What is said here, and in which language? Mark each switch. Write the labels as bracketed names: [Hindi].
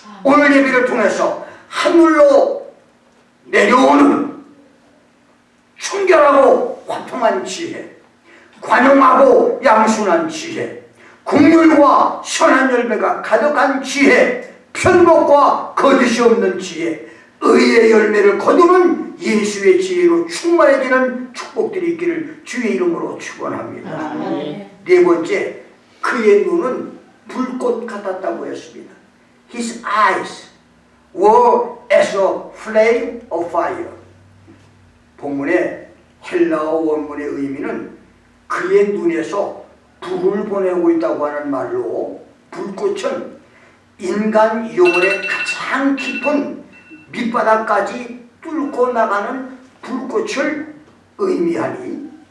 [Korean] 오늘 예배를 통해서 하늘로 내려오는 순결하고 화통한 지혜, 관용하고 양순한 지혜, 국률과 선한 열매가 가득한 지혜, 편복과 거짓이 없는 지혜, 의의 열매를 거두는 예수의 지혜로 충만해지는 축복들이 있기를 주의 이름으로 축원합니다. 네 번째, 그의 눈은 불꽃 같았다고 했습니다. [English] His eyes were as a flame of fire. [Korean] 본문의 헬라어 원문의 의미는 그의 눈에서 불을 보내고 있다고 하는 말로, 불꽃은 인간 영혼의 가장 깊은 밑바닥까지 뚫고 나가는 불꽃을 의미하니,